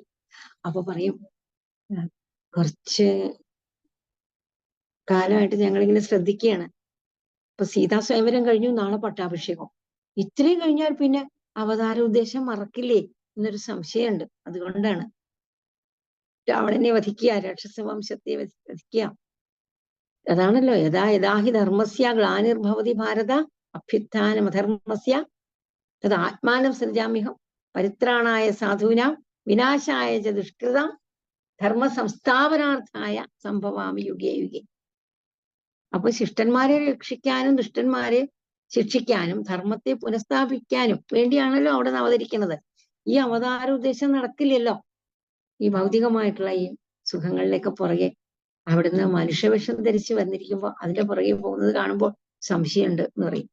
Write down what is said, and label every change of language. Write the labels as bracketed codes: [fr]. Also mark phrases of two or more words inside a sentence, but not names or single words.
[ml] അപ്പൊ പറയും, കുറച്ച് കാലമായിട്ട് ഞങ്ങളിങ്ങനെ ശ്രദ്ധിക്കുകയാണ്. ഇപ്പൊ സീതാ സ്വയംവരം കഴിഞ്ഞു, നാളെ പട്ടാഭിഷേകം. ഇത്രയും കഴിഞ്ഞാൽ പിന്നെ അവതാര ഉദ്ദേശം മറക്കില്ലേ എന്നൊരു സംശയമുണ്ട്. അതുകൊണ്ടാണ് രാവണനെ വധിക്കുക, രാക്ഷസ വംശത്തെ വധിക്കുക. [sa] അതാണല്ലോ യഥാഹി ധർമ്മസ്യ ഗ്ലാനിർഭവതി ഭാരത അഭ്യുത്ഥാനമധർമ്മസ്യ തത് ആത്മാനം സൃജാമ്യഹം പരിത്രാണായ സാധൂനാം വിനാശായ ച ദുഷ്കൃതാം ധർമ്മ സംസ്ഥാപനാർത്ഥായ സംഭവാമി യുഗേ യുഗേ. [ml] അപ്പൊ ശിഷ്ടന്മാരെ രക്ഷിക്കാനും ദുഷ്ടന്മാരെ ശിക്ഷിക്കാനും ധർമ്മത്തെ പുനഃസ്ഥാപിക്കാനും വേണ്ടിയാണല്ലോ അവിടെ നിന്ന് അവതരിക്കുന്നത്. ഈ അവതാര ഉദ്ദേശം നടക്കില്ലല്ലോ ഈ ഭൗതികമായിട്ടുള്ള ഈ സുഖങ്ങളിലേക്ക് പുറകെ. അവിടുന്ന് മനുഷ്യവേഷം ധരിച്ച് വന്നിരിക്കുമ്പോൾ അതിന്റെ പുറകെ പോകുന്നത് കാണുമ്പോൾ സംശയമുണ്ട് എന്ന് പറയും.